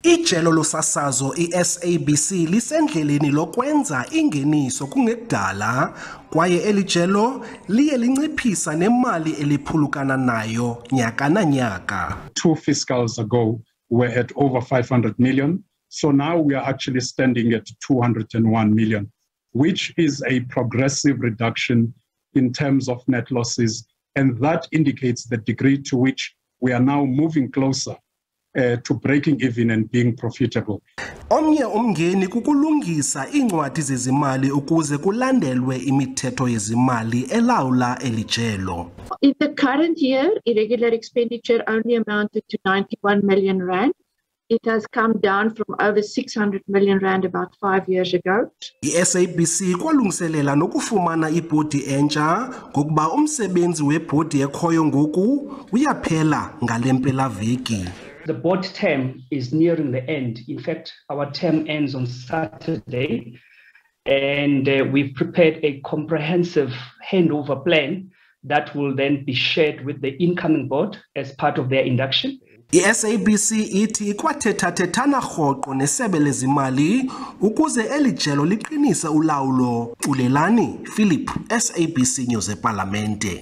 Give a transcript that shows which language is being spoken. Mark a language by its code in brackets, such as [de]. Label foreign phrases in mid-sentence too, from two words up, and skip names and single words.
[xh] Ijelo losasazo i-SABC lisendleleni lokwenza ingeniso kungekudala kwaye elijelo liye linciphisa nemali eliphulukana nayo nyaka na nyaka. [en] 2 fiscals ago we were at over 500 million, so now we are actually standing at 201 million, which is a progressive reduction in terms of net losses, and that indicates the degree to which we are now moving closer to breaking even and being profitable. [xh] Omnye umngeni kukulungisa iincwadi zezimali ukuze kulandelwe imithetho yezimali elawula elijelo. [en] In the current year, irregular expenditure only amounted to 91 million rand. It has come down from over 600 million rand about 5 years ago. [xh] I-SABC kwalungiselela nokufumana ibhodi entsha ngokuba umsebenzi webhodi ekhoyo ngoku uyaphela ngale mpelaveki. [en] The board term is nearing the end. In fact, our term ends on Saturday, and we've prepared a comprehensive handover plan that will then be shared with the incoming board as part of their induction. [xh] I-SABC ithi ikwathetha-thethana rhoqo nesebe lezimali ukuze elijelo liqinise ulawulo. Xolelani Philip, SABC News ephalamende.